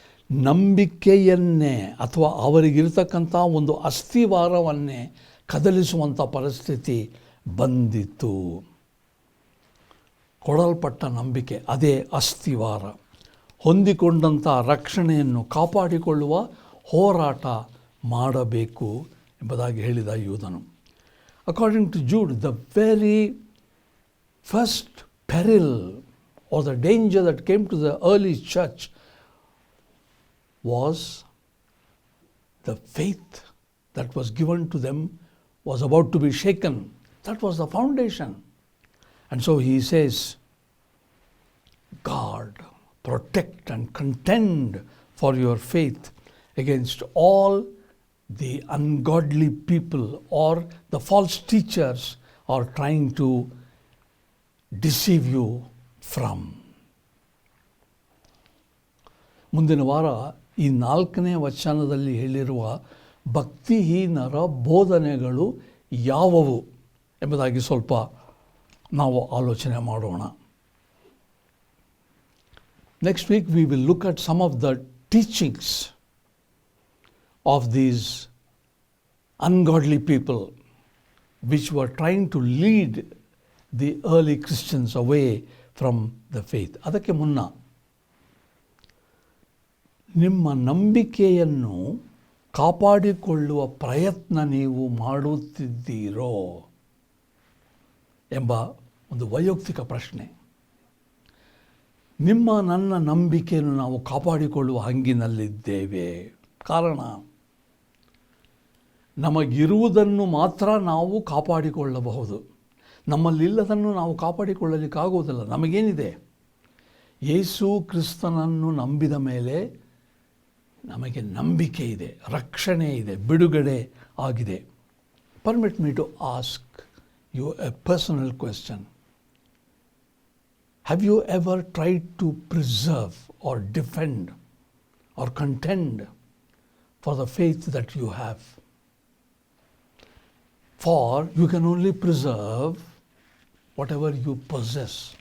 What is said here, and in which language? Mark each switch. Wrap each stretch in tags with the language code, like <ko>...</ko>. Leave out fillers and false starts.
<kn>ನಂಬಿಕೆಯನ್ನೇ ಅಥವಾ ಅವರಿಗಿರ್ತಕ್ಕಂಥ ಒಂದು ಅಸ್ಥಿವಾರವನ್ನೇ ಕದಲಿಸುವಂಥ ಪರಿಸ್ಥಿತಿ ಬಂದಿತ್ತು. ಕೊಡಲ್ಪಟ್ಟ ನಂಬಿಕೆ ಅದೇ ಅಸ್ಥಿವಾರ. ಹೊಂದಿಕೊಂಡಂಥ ರಕ್ಷಣೆಯನ್ನು ಕಾಪಾಡಿಕೊಳ್ಳುವ ಹೋರಾಟ ಮಾಡಬೇಕು ಎಂಬುದಾಗಿ ಹೇಳಿದ ಯೂದನು.</kn> <en>According to Jude, the very first peril or the danger that came to the early church was the faith that was given to them was about to be shaken. That was the foundation. And so he says, guard, protect and contend for your faith against all the ungodly people or the false teachers are trying to deceive you from.</en> <kn>ಮುಂದಿನ ವಾರ ಈ 4ನೇ ವಚನದಲ್ಲಿ ಹೇಳಿರುವ ಭಕ್ತಿಹೀನರ ಬೋಧನೆಗಳು ಯಾವುವು ಎಂಬುದಾಗಿ ಸ್ವಲ್ಪ ನಾವು ಆಲೋಚನೆ ಮಾಡೋಣ.</kn> <en>Next week we will look at some of the teachings of these ungodly people which were trying to lead the early Christians away from the faith.</en> <kn>ಅದಕ್ಕೆ ಮುನ್ನ ನಿಮ್ಮ ನಂಬಿಕೆಯನ್ನು ಕಾಪಾಡಿಕೊಳ್ಳುವ ಪ್ರಯತ್ನ ನೀವು ಮಾಡುತ್ತಿದ್ದೀರೋ ಎಂಬ ಒಂದು ವೈಯಕ್ತಿಕ ಪ್ರಶ್ನೆ. ನನ್ನ ನಂಬಿಕೆಯನ್ನು ನಾವು ಕಾಪಾಡಿಕೊಳ್ಳುವ ಹಂಗಿನಲ್ಲಿದ್ದೇವೆ. ಕಾರಣ, ನಮಗಿರುವುದನ್ನು ಮಾತ್ರ ನಾವು ಕಾಪಾಡಿಕೊಳ್ಳಬಹುದು, ನಮ್ಮಲ್ಲಿಲ್ಲದನ್ನು ನಾವು ಕಾಪಾಡಿಕೊಳ್ಳಲಿಕ್ಕಾಗುವುದಿಲ್ಲ. ನಮಗೇನಿದೆ? ಯೇಸು ಕ್ರಿಸ್ತನನ್ನು ನಂಬಿದ ಮೇಲೆ ನಮಗೆ ನಂಬಿಕೆ ಇದೆ, ರಕ್ಷಣೆ ಇದೆ, ಬಿಡುಗಡೆ ಆಗಿದೆ.</kn> <en>Permit me to ask you a personal question. Have you ever tried to preserve or defend or contend for the faith that you have. For you can only preserve whatever you possess.</en>